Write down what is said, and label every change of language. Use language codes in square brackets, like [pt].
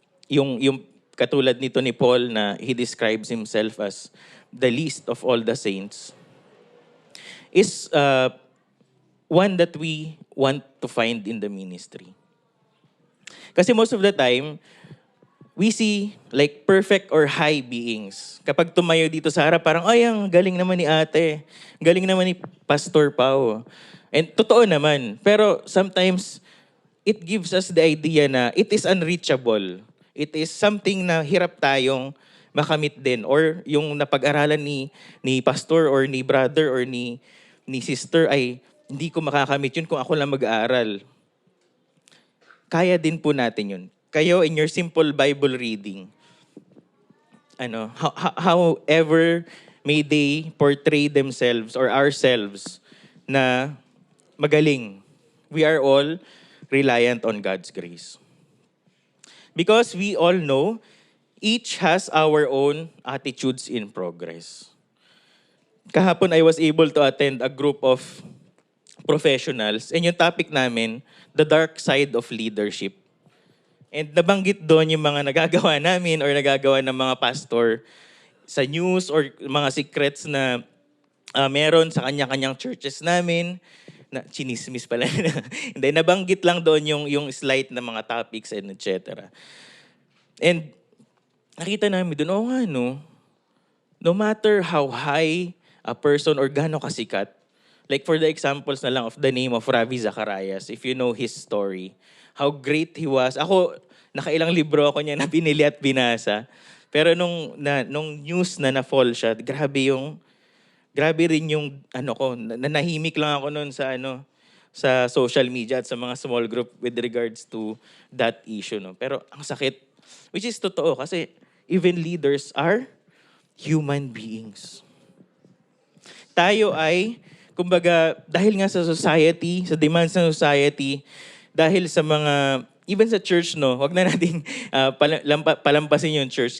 [tl] Yung katulad nito ni Paul na [en] he describes himself as the least of all the saints is one that we want to find in the ministry. Kasi most of the time, we see like perfect or high beings. [tl] Kapag tumayo dito sa harap, parang, ay, ang galing naman ni ate. Galing naman ni Pastor Pao. And totoo naman. [en] Pero sometimes, it gives us the idea na it is unreachable. It is something [tl] na hirap tayong makamit din. Or yung napag-aralan ni pastor or ni brother or ni sister ay hindi ko makakamit yun kung ako lang mag-aaral. Kaya din po natin yun. [en] Kayo in your simple Bible reading, however may they portray themselves or ourselves [tl] na magaling, [en] we are all reliant on God's grace. Because we all know, each has our own attitudes in progress. [tl] Kahapon [en] I was able to attend a group of professionals and yung topic namin, the dark side of leadership. [tl] And nabanggit doon yung mga nagagawa namin or nagagawa ng mga pastor sa news or mga secrets na meron sa kanya-kanyang churches namin na chinismis pala. Hindi, nabanggit lang doon yung slight na mga topics and etc. [en] And [tl] nakita namin doon, oo nga no, [en] no matter how high a person or [tl] gaano kasikat, [en] like for the examples na lang of the name of Ravi Zacharias, if you know his story, how great he was. [tl] Ako, nakailang libro ako niya na binili at binasa. Pero nung news na na-fall siya, grabe rin yung nahimik lang ako noon sa social media at sa mga small group [en] with regards to that issue, [tl] no. Pero ang sakit, [en] which is totoo kasi even leaders are human beings. [tl] Tayo ay, kumbaga, dahil nga sa society, sa demands ng society, dahil sa mga, even sa church, no, wag na natin palampasin yung church.